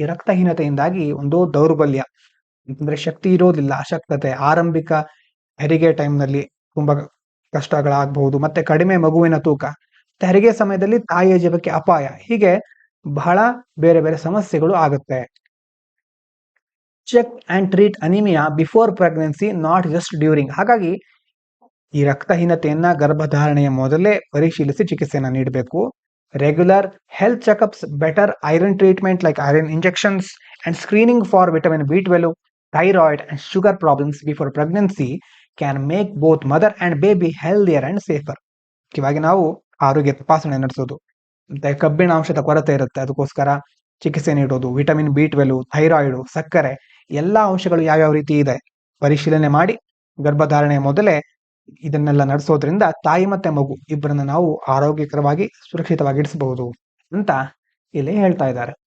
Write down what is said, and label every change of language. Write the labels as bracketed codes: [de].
[kn] ಈ ರಕ್ತಹೀನತೆಯಿಂದಾಗಿ ಒಂದು ದೌರ್ಬಲ್ಯ ಅಂತಂದ್ರೆ ಶಕ್ತಿ ಇರೋದಿಲ್ಲ, ಅಶಕ್ತತೆ, ಆರಂಭಿಕ ಹೆರಿಗೆ ಟೈಮ್ನಲ್ಲಿ ತುಂಬಾ ಕಷ್ಟಗಳಾಗಬಹುದು, ಮತ್ತೆ ಕಡಿಮೆ ಮಗುವಿನ ತೂಕ, ಹೆರಿಗೆ ಸಮಯದಲ್ಲಿ ತಾಯಿಯ ಜೀವಕ್ಕೆ ಅಪಾಯ, ಹೀಗೆ ಬಹಳ ಬೇರೆ ಬೇರೆ ಸಮಸ್ಯೆಗಳು ಆಗುತ್ತೆ. [en] Check and treat anaemia before pregnancy, not just during. [kn] ಹಾಗಾಗಿ ಈ ರಕ್ತಹೀನತೆಯನ್ನ ಗರ್ಭಧಾರಣೆಯ ಮೊದಲೇ ಪರಿಶೀಲಿಸಿ ಚಿಕಿತ್ಸೆಯನ್ನು ನೀಡಬೇಕು. [en] Regular health checkups, better iron treatment like iron injections and screening for vitamin B12, thyroid and sugar problems before pregnancy can make both mother and baby healthier and safer. [kn] ಇವಾಗ ನಾವು ಆರೋಗ್ಯ ತಪಾಸಣೆ ನಡೆಸೋದು, ಮತ್ತೆ ಕಬ್ಬಿಣಾಂಶದ ಕೊರತೆ ಇರುತ್ತೆ ಅದಕ್ಕೋಸ್ಕರ ಚಿಕಿತ್ಸೆ ನೀಡೋದು, ವಿಟಮಿನ್ B12, ಥೈರಾಯ್ಡ್, ಸಕ್ಕರೆ ಎಲ್ಲ ಅಂಶಗಳು ಯಾವ್ಯಾವ ರೀತಿ ಇದೆ ಪರಿಶೀಲನೆ ಮಾಡಿ ಗರ್ಭಧಾರಣೆಯ ಮೊದಲೇ ಇದನ್ನೆಲ್ಲ ನಡೆಸೋದ್ರಿಂದ ತಾಯಿ ಮತ್ತೆ ಮಗು ಇಬ್ಬರನ್ನ ನಾವು ಆರೋಗ್ಯಕರವಾಗಿ ಸುರಕ್ಷಿತವಾಗಿ ಇಡಿಸಬಹುದು ಅಂತ ಇಲ್ಲಿ ಹೇಳ್ತಾ ಇದ್ದಾರೆ.